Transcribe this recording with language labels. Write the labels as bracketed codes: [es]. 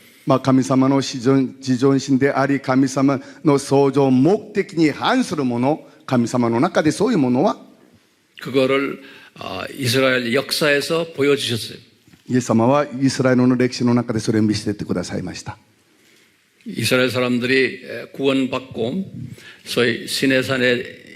[ja] まあ神様の自尊心であり神様の創造目的に反するもの、神様の中でそういうものは [ko] 그거를 이스라엘 역사에서 보여주셨어요. [ja] イエス様はイスラエルの歴史の中でそれを見せてくださいました。 [ko] 이스라엘 사람들이 구원받고 소위 시내산에